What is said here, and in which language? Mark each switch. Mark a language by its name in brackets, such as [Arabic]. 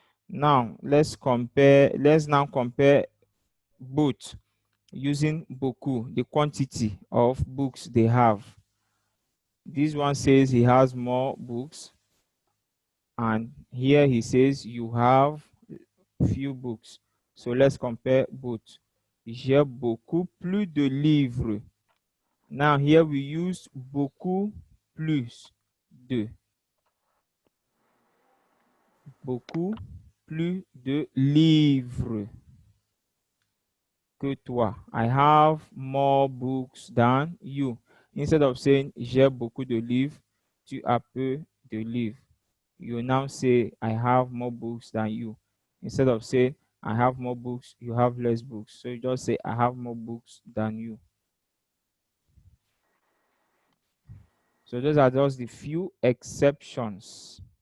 [English] Now let's now compare both using beaucoup, the quantity of books they have. This one says he has more books, and here he says you have few books. So let's compare both. [French] J'ai beaucoup plus de livres. [English] Now here we use [French] beaucoup plus de. Beaucoup plus de livres que toi. [English] I have more books than you. Instead of saying [French] j'ai beaucoup de livres, tu as peu de livres. [English] You now say I have more books than you. Instead of saying I have more books, you have less books. So you just say I have more books than you. So those are just the few exceptions.